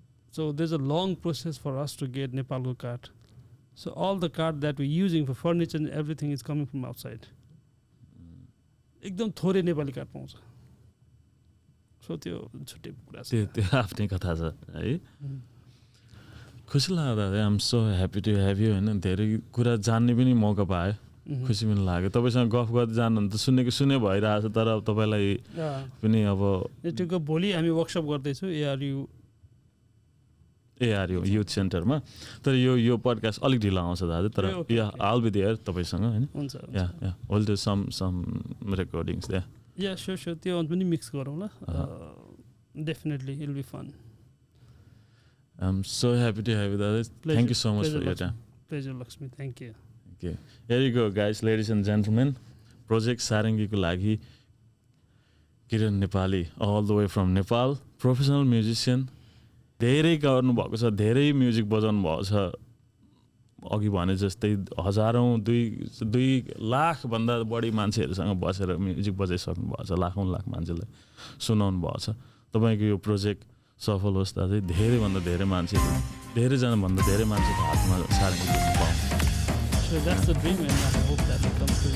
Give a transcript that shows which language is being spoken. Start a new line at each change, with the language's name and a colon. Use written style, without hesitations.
English: So there's a long process for us to get
Nepali: Nepalko kath.
English: So all the kath that we're using for furniture and everything is coming from outside.
Nepali: एकदम थोरै नेपाली काठ पाउँछ. So त्यो छुट्टै कुरा छ. त्यो आफ्नै कथा छ है. खुसी लाग्यो दादा.
English: I'm so happy to have you हैन.
Nepali: धेरै कुरा जान्ने पनि मौका पायो. खुसी पनि लाग्यो. तपाईँसँग गफ गर्दै जानु त सुने भइरहेछ तर तपाईँलाई पनि अब यतिको भोलि हामी वर्कसप गर्दैछौँ एआरयू युथ सेन्टरमा. तर यो पडकास्ट अलिक ढिलो आउँछ दाजु तर
English: all be there
Nepali: तपाईँसँग हैन. हुन्छ
English: Yeah will do some recordings there. Yeah sure
Nepali: त्यो पनि मिक्स गरौँला.
English: Definitely it will be fun. I am so happy to have you दादा. Thank you so much for your time. Pleasure Laxmi. Thank you. Okay. Here you go, guys, ladies and gentlemen. Project Sarangi
Nepali: ko लागि
English: Kiran Nepali, all the way from Nepal, professional musician.
Nepali: धेरै गर्नु भएको छ, धेरै music बजाउनु भएको छ. अघि भने जस्तै हजारौं 2 लाख भन्दा बढी मान्छेहरुसँग बसेर म्युजिक बजाइसक्नु भएको छ, लाखौं लाख मान्छेलाई सुनाउनु भएको छ. तपाईको यो प्रोजेक्ट सफल होस् दाजु. धेरै भन्दा धेरै मान्छेहरु, धेरै जना भन्दा धेरै मान्छेको हातमा सारङ्गी देख्न पाऊँ.
English: So that's the dream and I hope that will come